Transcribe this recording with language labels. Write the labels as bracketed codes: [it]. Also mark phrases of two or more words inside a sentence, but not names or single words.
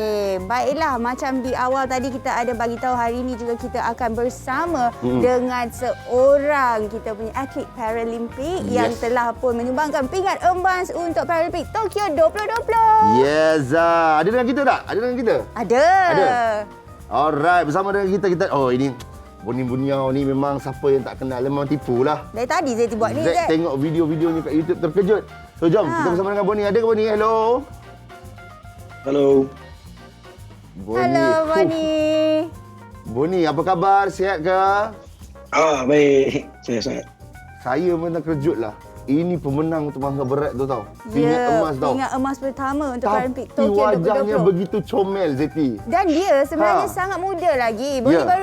[ms] Baiklah, macam di awal tadi kita ada bagi tahu, hari ini juga kita akan bersama dengan seorang kita punya atlet Paralimpik yang telah pun menyumbangkan pingat emas untuk Paralimpik Tokyo 2020. Yes, ada dengan kita tak? Ada. Alright, bersama dengan kita ini Buniau ni memang siapa yang tak kenal memang tipu lah. Dari tadi Zack buat ni, Zack tengok video-videonya kat YouTube terkejut. So jom kita bersama dengan Boni. Ada ke Boni? Hello. Hello. Boni. Hello, Boni. Boni, apa khabar? Sihat ke? Baik. Saya sihat. Saya pun terkejut lah. Ini pemenang untuk mangga berat tu tau. Pingat emas tau. Pingat emas pertama untuk Paralimpik Tapi Tokyo wajahnya 2020. begitu comel, Zeti. Dan dia sebenarnya sangat muda lagi. Boni Ya.